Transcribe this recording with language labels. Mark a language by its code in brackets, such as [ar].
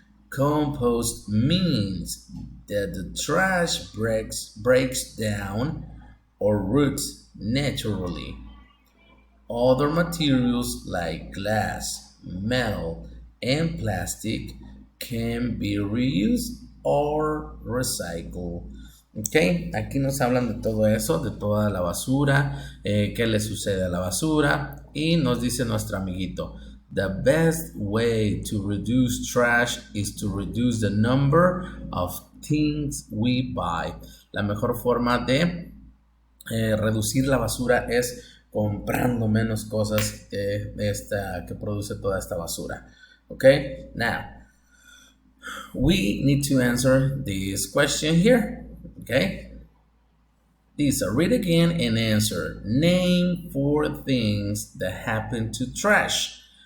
[en] Compost means that the trash breaks down or roots naturally. Other materials like glass, metal, and plastic can be reused or recycled. [es] Ok, aquí nos hablan de todo eso, de toda la basura, qué le sucede a la basura y nos dice nuestro amiguito. [en] The best way to reduce trash is to reduce the number of things we buy. [es] La mejor forma de reducir la basura es comprando menos cosas que produce toda esta basura. [en] Okay, now we need to answer this question here. Okay, Lisa, read again and answer. Name 4 things that happen to trash.